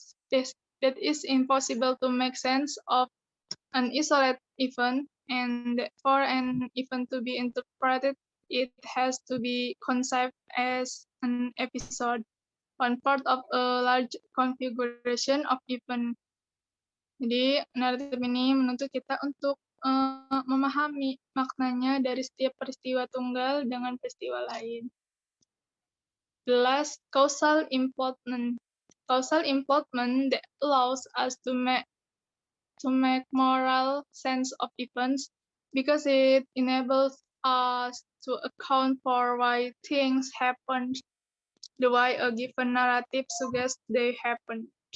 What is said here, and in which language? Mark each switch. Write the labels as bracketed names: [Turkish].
[English] that is impossible to make sense of an isolated event, and for an event to be interpreted, it has to be conceived as an episode, one part of a large configuration of event. [Malay] Jadi, naratif ini menuntut kita untuk memahami maknanya dari setiap peristiwa tunggal dengan peristiwa lain. [English] The last, causal involvement. Causal involvement that allows us to make moral sense of events because it enables us to account for why things happen, the why a given narrative suggests they happen.